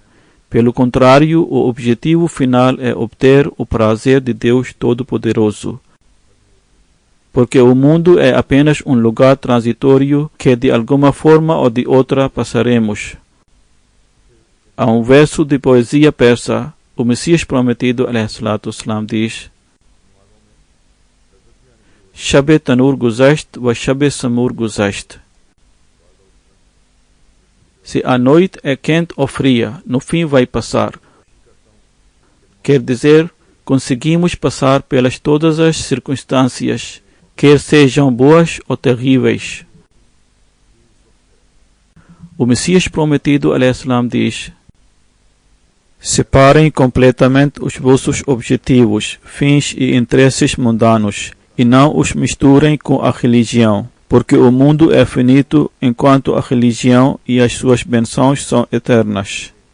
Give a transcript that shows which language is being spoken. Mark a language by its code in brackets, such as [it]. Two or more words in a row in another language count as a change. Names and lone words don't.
[pt] Pelo contrário, o objetivo final é obter o prazer de Deus Todo-Poderoso. Porque o mundo é apenas um lugar transitório que de alguma forma ou de outra passaremos. a um verso de poesia persa, o Messias prometido, [ar] عليه الصلاة والسلام, [fa] diz: شب تنور گذشت و شب سمور گذشت. [pt] Se a noite é quente ou fria, no fim vai passar. Quer dizer, conseguimos passar pelas todas as circunstâncias, quer sejam boas ou terríveis. O Messias prometido, [ar] عليه السلام, [pt] diz: Separem completamente os vossos objetivos, fins e interesses mundanos, e não os misturem com a religião, porque o mundo é finito enquanto a religião e as suas bênçãos são eternas.